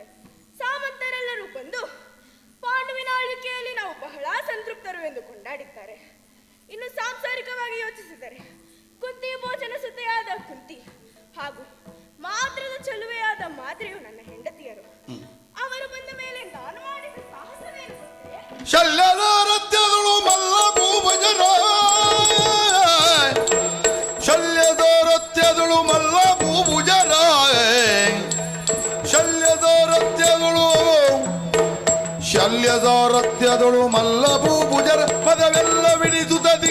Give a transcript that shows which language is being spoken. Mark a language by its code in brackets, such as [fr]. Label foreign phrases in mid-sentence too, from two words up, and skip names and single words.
[kn] ಸಾಮಂತರೆಲ್ಲರೂ ಬಂದು ಪಾಂಡುವಿನ ಆಳ್ವಿಕೆಯಲ್ಲಿ ನಾವು ಬಹಳ ಸಂತೃಪ್ತರು ಎಂದು ಕೊಂಡಾಡಿದ್ದಾರೆ. ಇನ್ನು ಸಾಂಸಾರಿಕವಾಗಿ ಯೋಚಿಸಿದರೆ ಕುಂತಿ ಭೋಜನ ಸುತೆಯಾದ ಕುಂತಿ ಹಾಗೂ ಮಾತ್ರದ ಚಲುವೆಯಾದ ಮಾದ್ರೆಯು ನನ್ನ ಹೆಂಡತಿಯರು. ಅವರು ಬಂದ ಮೇಲೆ ನಾನು ಮಾಡಿದ ಸಾಹಸವೇನು ಗೊತ್ತೇ? ಶಲ್ಯದೋರತ್ಯದಳು ಮಲ್ಲ ಭೂಭಜರ ಶಲ್ಯದೋರತ್ಯದಳು ಮಲ್ಲ ಭೂಭುಜರ ಶಲ್ಯದೋರತ್ಯದಳು ಮಲ್ಲ ಭೂಭುಜರ ಮದವೆಲ್ಲ ಬಿಡಿಸುತ್ತ